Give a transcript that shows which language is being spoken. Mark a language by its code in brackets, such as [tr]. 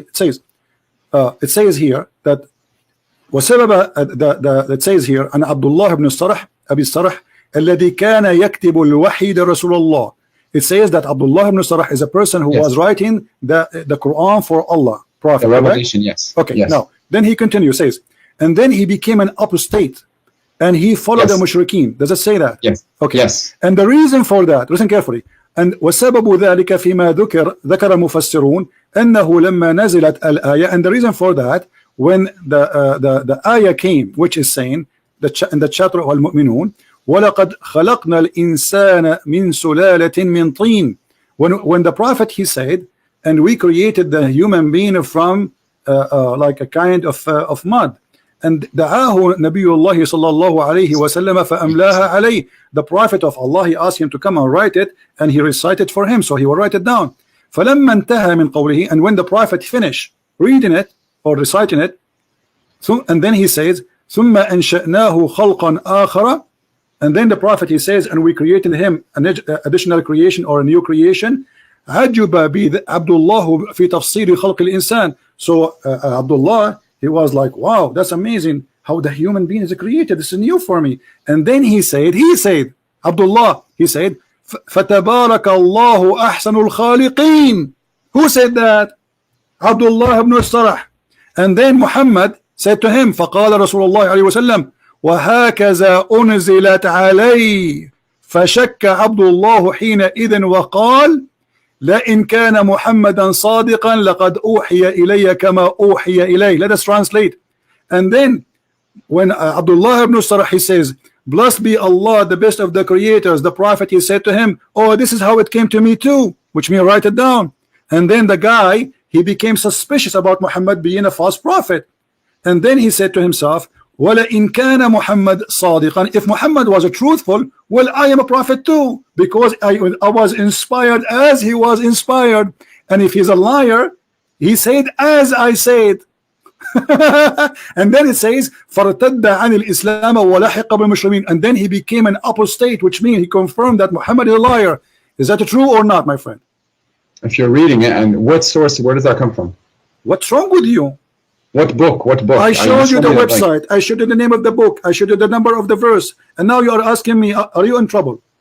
[en] It says here that it says here [ar] أن عبد الله بن الصرح أبي الصرح الذي كان يكتب الوحي لرسول الله. [en] It says that Abdullah ibn Sarh is a person who was writing the Quran for Allah, Prophet. The revelation, right? Yes. Okay. Yes. Now, then he continues, says, and then he became an apostate, and he followed the mushrikeen. Does it say that? Yes. Okay. Yes. And the reason for that, listen carefully. [ar] And وسبب ذلك فيما ذكر مفسرون أنه لما نزلت الآية. [en] And the reason for that, when the ayah came, which is saying in the chapter of Al-Mu'minun, [ar] وَلَقَدْ خَلَقْنَا الْإِنسَانَ مِنْ سُلَالَةٍ مِنْ طِينٍ. [en] When the Prophet, he said, and we created the human being from like a kind of mud. [ar] And دعاه نبي الله صلى الله عليه وسلم فأملاها عليه. [en] The Prophet of Allah, he asked him to come and write it, and he recited for him, so he will write it down. [ar] فلما انتهى من قوله, [en] and when the Prophet finished reading it or reciting it, and then he says [ar] ثم أنشأناه خلقا آخر. [en] And then the Prophet, he says, and we created him an additional creation or a new creation. [ar] عجب عبد الله في تفسير خلق الإنسان. [en] So Abdullah, he was like, wow, that's amazing how the human being is created. This is new for me. And then he said, Abdullah, he said, [ar] فَتَبَارَكَ اللَّهُ أَحْسَنُ الْخَالِقِينَ. [en] Who said that? Abdullah ibn Sarh. And then Muhammad said to him, [ar] فَقَالَ رسول الله عليه وسلم وهكذا أنزلت علي فشك عبد الله حينئذ وقال لئن كان محمدا صادقا لقد أوحي إلي كما أوحي إليه. [en] Let us translate. And then when Abdullah ibn Sarh, he says, blessed be Allah, the best of the creators, the Prophet, he said to him, oh, this is how it came to me too, which means write it down. And then the guy, he became suspicious about Muhammad being a false prophet. And then he said to himself, [ar] وَلَئِنْ كَانَ مُحَمَّدٌ صَادِقًا. [en] If Muhammad was a truthful, well, I am a prophet too, because I was inspired as he was inspired. And if he's a liar, he said as I said. And then it says [ar] فَارْتَدَّ عَنِ الْإِسْلَامَ وَلَحِقَ بِالْمُسْلِمِينَ. [en] And then he became an apostate, which means he confirmed that Muhammad is a liar. Is that true or not, my friend? If you're reading it, and what source, where does that come from? What's wrong with you? What book? I showed you the website. I showed you the name of the book. I showed you the number of the verse. And now you are asking me, are you in trouble?